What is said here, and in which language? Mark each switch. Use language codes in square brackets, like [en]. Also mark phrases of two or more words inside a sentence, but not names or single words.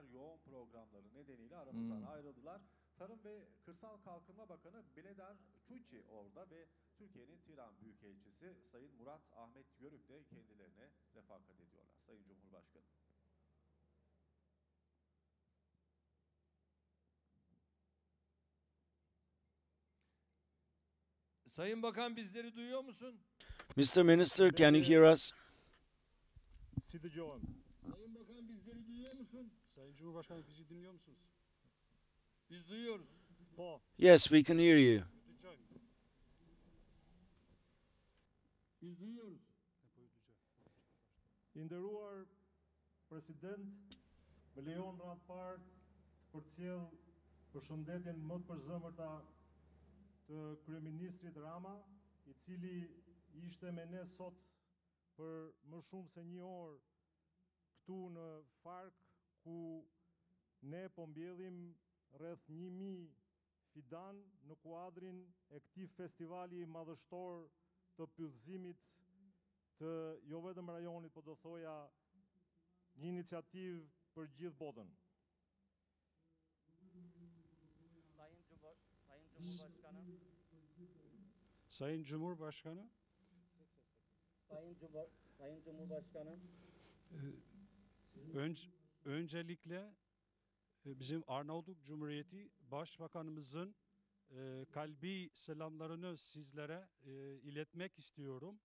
[tr] Yoğun programları nedeniyle aramızdan ayrıldılar. Tarım ve Kırsal Kalkınma Bakanı Biledar Çuçi orada ve Türkiye'nin Tiran Büyükelçisi Sayın Murat Ahmet Yörük de kendilerine refakat ediyorlar. Sayın Cumhurbaşkanı. Sayın Bakan, bizleri duyuyor musun? [en] Mr. Minister, can you hear us? [tr] Sizi duyuyorum. Sayın Bakan, bizleri duyuyor musun? Sayın Cumhurbaşkanı, bizi dinliyor musunuz? Biz duyuyoruz. [en] Yes, we can hear you. [tr] Biz duyuyoruz. [sq] Nderuar President, më lejon radh parë të përcjell përshëndetjen më të përzemërta të Kryeministrit Rama, i cili ishte me ne sot për më shumë se një orë këtu në Fark, ku ne po mbjellim rreth 1000 fidan në kuadrin e këtij festivali madhështor të pyllëzimit të jo vetëm rajonit, po do thoja një iniciativë për gjithë botën. [tr] Sayın Cumhurbaşkanı, Sayın Cumhurbaşkanım, öncelikle bizim Arnavutluk Cumhuriyeti Başbakanımızın kalbi selamlarını sizlere iletmek istiyorum.